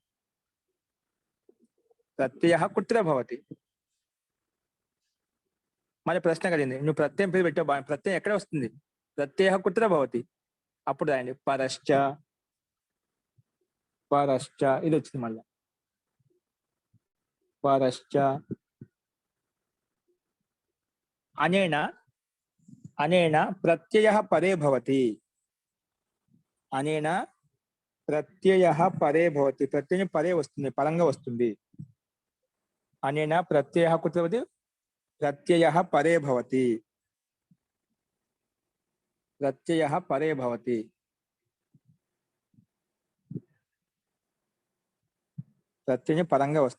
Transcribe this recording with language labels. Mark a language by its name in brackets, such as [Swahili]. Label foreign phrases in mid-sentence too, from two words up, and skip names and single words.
[Sanskrit] ప్రత్యయ కుత్ర భవతి. [Telugu] మరి ప్రశ్న కలిగింది, నువ్వు ప్రత్యయం పేరు పెట్టావు, ప్రత్యయం ఎక్కడ వస్తుంది? [Sanskrit] ప్రత్యయ కుత్ర భవతి. [Telugu] అప్పుడు రాయండి [Sanskrit] పరశ్చ. [Telugu] పరశ్చ ఇది వచ్చింది మళ్ళా. [Sanskrit] పరశ్చ అనేన అనేన ప్రత్యయ పరే భవతి. అనేన ప్రత్యయ పరే భవతి. [Telugu] ప్రత్యయం పరే వస్తుంది, పరంగా వస్తుంది. [Sanskrit] అనేన ప్రత్యయ కుత్రవతి ప్రత్యయ పరే భవతి. ప్రత్యయ పరే భవతి. [Telugu] ప్రత్యయం పరంగా వస్తుంది.